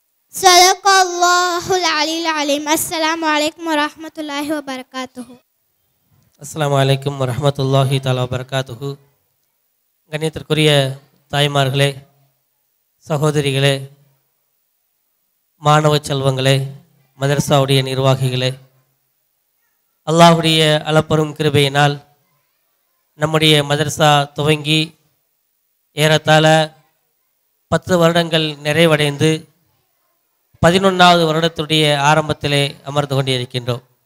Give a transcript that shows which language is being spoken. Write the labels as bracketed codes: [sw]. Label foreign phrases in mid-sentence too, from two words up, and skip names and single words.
[ar] صدق الله العلي العليم السلام عليكم ورحمة الله وبركاته. السلام عليكم ورحمة الله تعالى وبركاته. [ta] கண்ணியத்திற்குரிய தாய்மார்களே, சகோதரிகளே, மாணவ செல்வங்களே, மதரசாவுடைய நிர்வாகிகளே, அல்லாஹுடைய அளப்பெரும் கிருபையினால் நம்முடைய மதரசா துவங்கி ஏறத்தாழ 10 வருடங்கள் நிறைவடைந்து 11வது வருடத்துடைய ஆரம்பத்திலே அமர்ந்து கொண்டிருக்கின்றோம்.